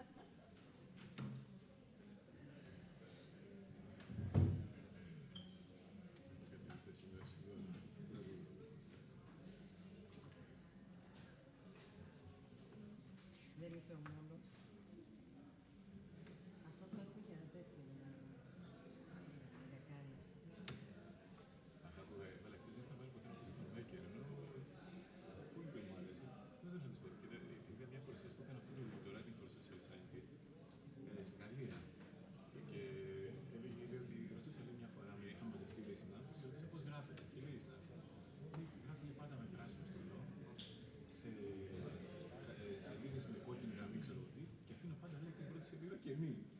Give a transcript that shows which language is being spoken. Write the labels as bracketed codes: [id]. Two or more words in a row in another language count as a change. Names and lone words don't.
[el] Δεν είσαι ο μόνος. Αυτό το έχω για τέτοιο. Για κάλυψη. Αυτά που έβαλε χτες δεν θα βάλει ποτέ να πει τον Μέκερ, ενώ πολύ δεν μου άρεσε. Δεν θέλω να της πω. Είδα μια παρουσίαση που έκανε αυτό το [en] writing for social scientist [el] στη Γαλλία. Και έλεγε ότι ρωτούσα μια φορά, είχαμε μαζευτεί οι συνάδελφοι, και ρωτούσα πώς γράφετε. Και λέει η συνάδελφος, γράφετε πάντα με πράσινο στυλό, σε σελίδες με κόκκινη γραμμή, ξέρω τι, και αφήνω πάντα λέει την πρώτη σελίδα κενή.